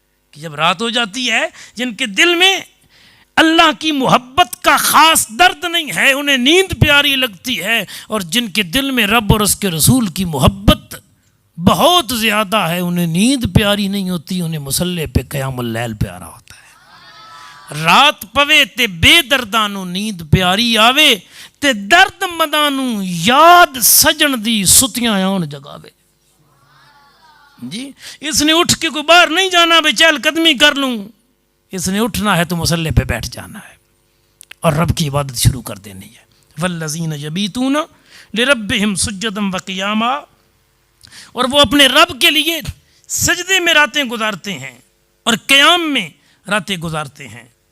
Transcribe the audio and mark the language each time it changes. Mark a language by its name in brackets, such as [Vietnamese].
[Urdu] کہ جب رات ہو جاتی ہے جن کے دل میں اللہ کی محبت کا خاص درد نہیں ہے انہیں نیند پیاری لگتی ہے، اور جن کے دل میں رب اور اس کے رسول کی محبت بہت زیادہ ہے انہیں نیند پیاری نہیں ہوتی، انہیں مصلے پہ قیام اللیل پیارا ہوتا ہے. [Punjabi] رات پوے تے بے دردانوں نیند پیاری آوے تے درد مدانوں یاد سجن دی ستیاں آن جگاوے. [Urdu] جی اس نے اٹھ کے کوئی باہر نہیں جانا بھائی چہل قدمی کر لوں، اس نے اٹھنا ہے تو مصلے پہ بیٹھ جانا ہے اور رب کی عبادت شروع کر دینی ہے. [Arabic] والذین یبیتون لربہم سجدا وقیاما، [Urdu] اور وہ اپنے رب کے لیے سجدے میں راتیں گزارتے ہیں اور قیام میں راتیں گزارتے ہیں.